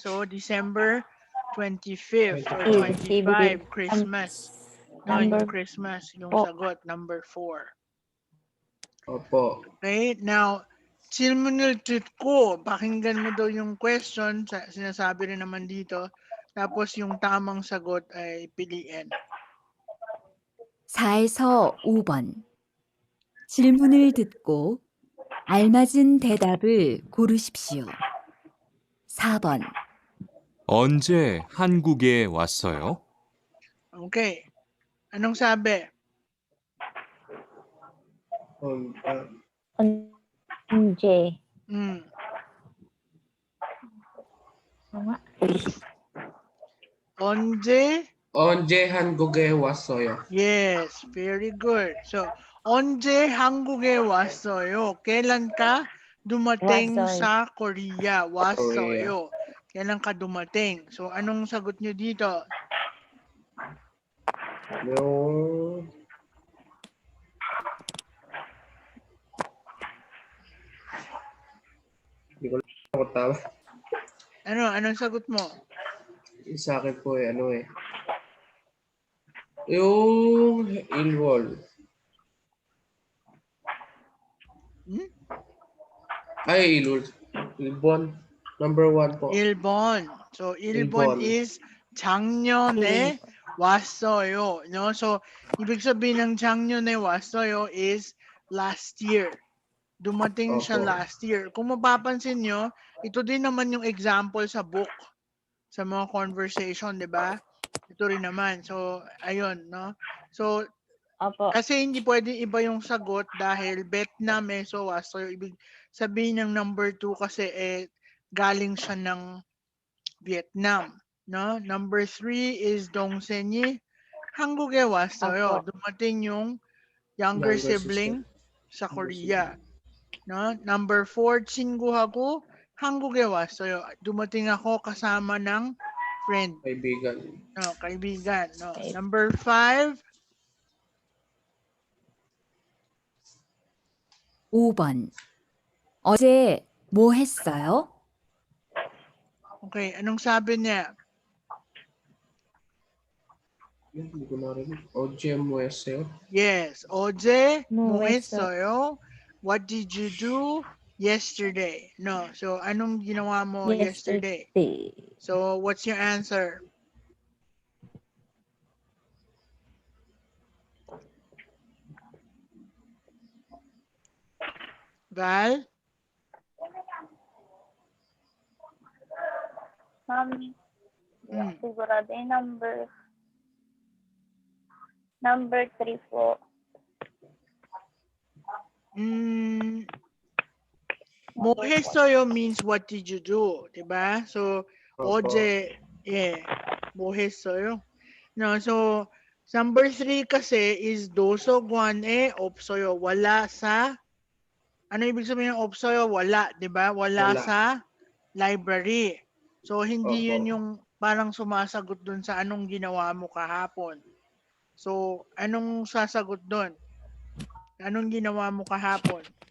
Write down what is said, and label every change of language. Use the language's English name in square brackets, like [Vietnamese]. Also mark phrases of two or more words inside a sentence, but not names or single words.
[English] So, December 25th or 25, Christmas. [Filipino] No, yung Christmas, yung sagot, number 4. Opo. Okay, now, simunod ko, pakinggan mo daw yung question, sinasabi rin naman dito, tapos yung tamang sagot ay piliin. [Korean] 4에서 5번 질문을 듣고 알맞은 대답을 고르십시오. 4번 언제 한국에 왔어요? [Filipino] Okay, anong sabi? [Korean] Onje. Onje 한국에 왔어요. [English] Yes, very good. So, [Korean] 언제 한국에 왔어요? [Filipino] Kailan ka dumating [Korean] Wasoy. [Filipino] sa Korea? Wasoyo. Kailan ka dumating? So, anong sagot nyo dito? Yung hindi ko lang ako tama. Anong sagot mo? Sa akin po yung Ilwol. Ay, Ilul. Ilbon. Number 1 po. [Korean] 일본. So 일본 일본. is 작년에 왔어요. [Filipino] No? So ibig sabihin ng [Korean] 작년에 왔어요 [Filipino] is [English] last year. [Filipino] Dumating siya Opo. [English] last year. [Filipino] Kung mapapansin nyo, ito din naman yung example sa book, sa mga conversation, di ba? Ito rin naman. So, ayun, no? So, Opo. kasi hindi pwede iba yung sagot dahil Vietnam eh, so wassoyo. Ibig sabihin ng number 2 kasi galing siya ng Vietnam, no? [English] Number 3 is [Korean] 동생이 한국에 왔어요. [Filipino] Opo. Dumating yung [English] younger sibling [Filipino] sa Korea. [English] No? Number 4, [Korean] 친구하고 한국에 왔어요. [Filipino] Dumating ako kasama ng friend, Kaibigan. no, kaibigan, no. [English] Okay. Number 5, [Korean] 5번. 어제 뭐 했어요? [Filipino] okay, anong sabi niya? Hindi ko narinig. OGM Wesel. [English] Yes, [Korean] 어제 뭐 뭐 했어요? [English] What did you do yesterday? [Filipino] No, so anong ginawa mo yesterday? [English] So what's your answer? [Filipino] Val? Sigurado yung number 3 po. [Korean] 뭐 했어요 [English] means what did you do, [Filipino] diba? So Opo. [Korean] 어제 뭐 했어요? [Filipino] No, so number 3 kasi is [Korean] 도서관에 없어요. [Filipino] Wala sa, ano ibig sabihin ng 없어요? Wala, diba? Wala Wala. sa library. So hindi Opo. yun yung parang sumasagot dun sa anong ginawa mo kahapon. So anong sasagot dun? Anong ginawa mo kahapon?